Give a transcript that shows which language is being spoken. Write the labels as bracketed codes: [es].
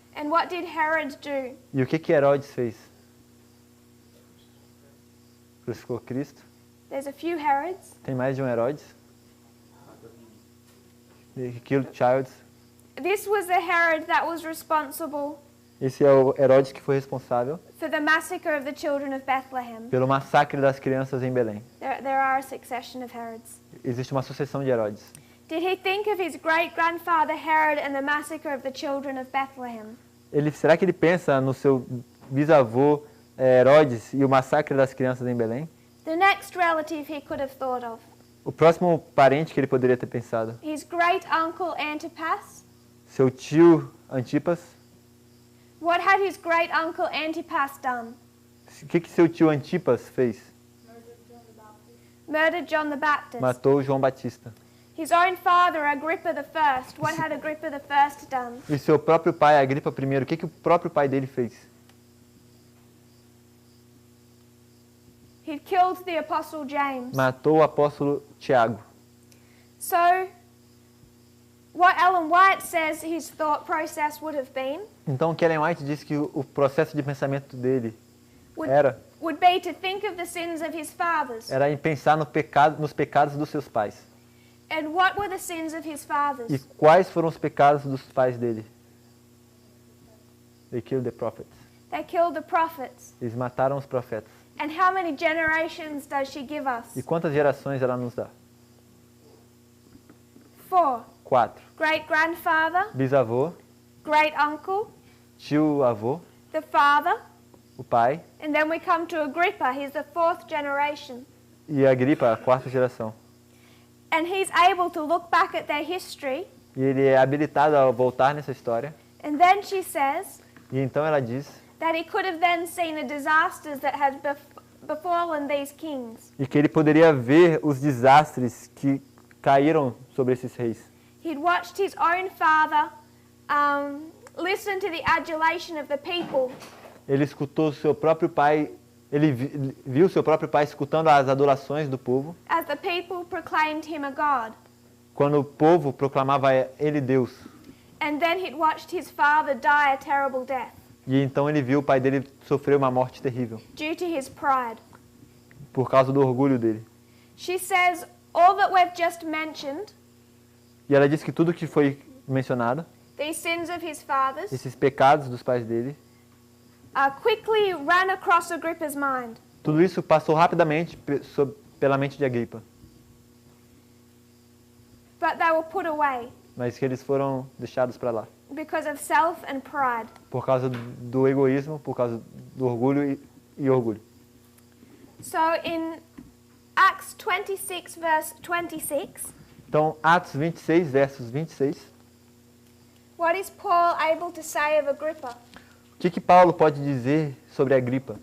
[en] And what did Herod do? [pt] E o que Herodes fez? Crucificou Cristo. [en] There's a few Herods. [pt] Tem mais de um Herodes. [en] He killed childs. This was the Herod that was responsible [pt] Esse é o Herodes que foi responsável [en] for the massacre of the children of Bethlehem. [pt] pelo massacre das crianças em Belém. [en] There are a succession of Herods. [pt] Existe uma sucessão de Herodes. [en] Did he think of his great-grandfather Herod and the massacre of the children of Bethlehem? [pt] Será que ele pensa no seu bisavô Herodes e o massacre das crianças em Belém? [en] The next relative he could have thought of. [pt] O próximo parente que ele poderia ter pensado? [en] His great-uncle Antipas. [pt] Seu tio Antipas? [en] What had his great-uncle Antipas done? [pt] O que seu tio Antipas fez? [en] Murdered John the Baptist. [pt] Matou João Batista. [en] His own father, Agrippa I. What had Agrippa I done? [pt] E seu próprio pai, Agripa I, o que o próprio pai dele fez? [en] He'd killed the apostle James. [pt] Matou o apóstolo Tiago. [en] So, what Ellen White says his thought process would have been [pt] Então, Ellen White diz que o processo de pensamento dele [en] would be to think of the sins of his fathers. [pt] era em pensar nos pecados dos seus pais. [en] And what were the sins of his fathers? [pt] E quais foram os pecados dos pais dele? [en] They killed the prophets. They killed the prophets. [pt] Eles mataram os profetas. [en] And how many generations does she give us? [pt] E quantas gerações ela nos dá? [en] 4. [pt] 4. [en] Great-grandfather, [pt] Bisavô, [en] great-uncle, [pt] tio-avô, [en] the father, [pt] o pai [en] and then we come to Agrippa. He's the 4th generation. [pt] e Agripa, a 4ª geração. [en] And he's able to look back at their history. [pt] E ele é habilitado a voltar nessa história. [en] And then she says [pt] E então ela diz [en] that he could have then seen the disasters that had befallen these kings. [pt] e que ele poderia ver os desastres que caíram sobre esses reis. [en] He'd watched his own father listen to the adulation of the people. [pt] Ele escutou seu próprio pai, ele viu seu próprio pai escutando as adorações do povo, [en] As the people proclaimed him a god. [pt] quando o povo proclamava ele Deus. [en] And then he'd watched his father die a terrible death [pt] E então ele viu o pai dele sofrer uma morte terrível [en] due to his pride. [pt] por causa do orgulho dele. [en] She says all that we've just mentioned, [pt] E ela diz que tudo que foi mencionado, [en] these sins of his fathers, [pt] esses pecados dos pais dele, [en] quickly ran across Agrippa's mind. [pt] tudo isso passou rapidamente pela mente de Agripa, [en] But they were put away [pt] mas que eles foram deixados para lá [en] because of self and pride. [pt] por causa do egoísmo, por causa do orgulho e orgulho. [en] So in Acts 26 verse 26. [pt] Então, Atos 26, versos 26. [en] What is Paul able to say of Agrippa? [pt] O que Paulo pode dizer sobre Agripa?